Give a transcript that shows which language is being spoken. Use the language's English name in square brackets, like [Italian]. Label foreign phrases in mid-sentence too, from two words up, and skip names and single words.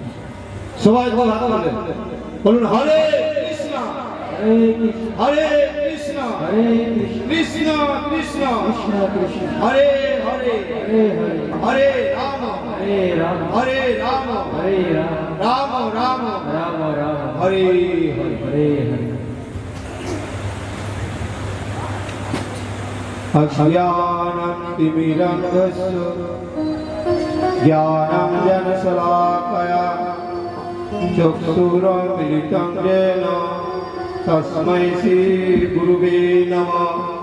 [Bangla] সবাই সবাই হাত তোলেন, বলুন [Sanskrit] হরে কৃষ্ণ হরে কৃষ্ণ হরে কৃষ্ণ হরে কৃষ্ণ কৃষ্ণ কৃষ্ণ কৃষ্ণ কৃষ্ণ হরে হরে হরে হরে হরে রাম হরে রাম হরে রাম হরে রাম রাম রাম রাম রাম হরে হরে হরে হরে अज्ञानतिमिरन्धस्य ज्ञानाञ्जनशलाकया चक्षुरुन्मिलितं येन तस्मै श्रीगुरुवे नमः।